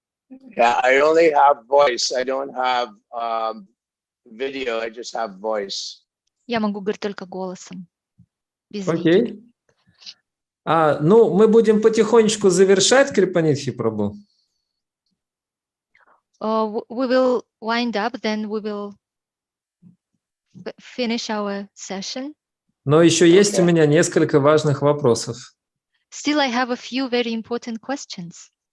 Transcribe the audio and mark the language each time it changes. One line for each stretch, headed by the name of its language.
English: Yeah, I only have voice. I don't have video. I just have voice.
Russian: Я могу говорить только голосом, без видео. Окей. Ну, мы будем потихонечку завершать, Крипанидхи Прабху.
English: We will wind up, then we will finish our session.
Russian: Но еще есть у меня несколько важных вопросов.
English: Still, I have a few very important questions.